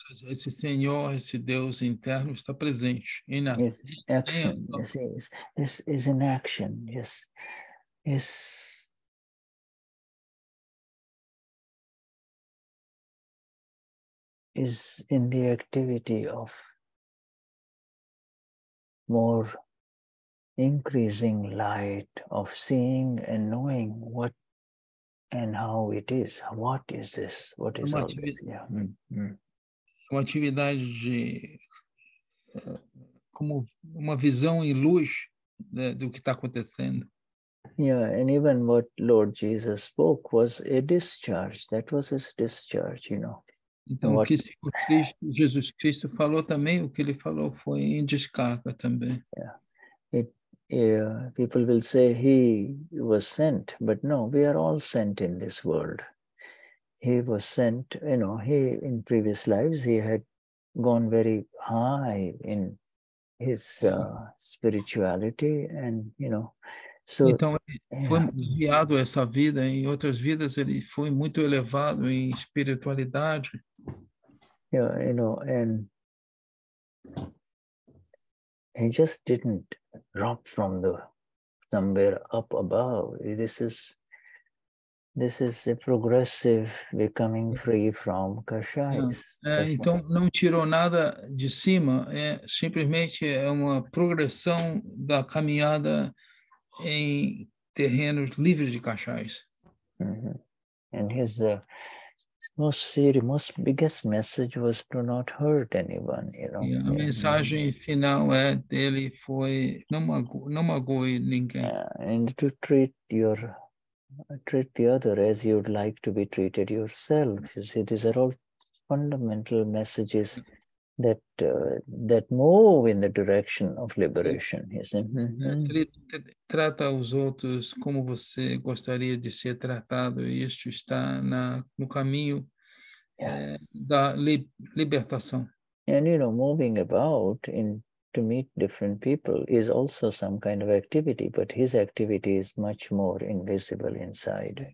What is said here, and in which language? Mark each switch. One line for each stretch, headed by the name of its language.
Portuguese: Esse Senhor, esse Deus interno está presente em
English: action. You see, is in action. Yes, is in the activity of more increasing light, of seeing and knowing what and how it is. What is this? What is all this? Yeah.
Portuguese: Uma atividade de como uma visão em luz do que está acontecendo.
English: Yeah, and even what Lord Jesus spoke was a discharge. That was his discharge,
Portuguese: Então, o que Jesus Cristo falou também, o que ele falou foi em descarga também.
English: People will say he was sent, but no, we are all sent in this world. He was sent, he in previous lives, he had gone very high in his spirituality and, so...
Portuguese: Então, ele foi enviado essa vida, em outras vidas ele foi muito elevado em espiritualidade.
English: And he just didn't drop from somewhere up above. This is a progressive becoming free from kashayas.
Portuguese: Então, não tirou nada de cima, simplesmente é uma progressão da caminhada em terrenos livres de kashayas.
English: And his most biggest message was to not hurt anyone,
Portuguese: E a mensagem final dele foi não magoe ninguém.
English: And to treat your treat the other as you'd like to be treated yourself. You see, these are all fundamental messages that that move in the direction of liberation. You see?
Portuguese: Trata os outros como você gostaria de ser tratado. Isto está no caminho da libertação.
English: And moving about to meet different people is also some kind of activity, but his activity is much more invisible inside.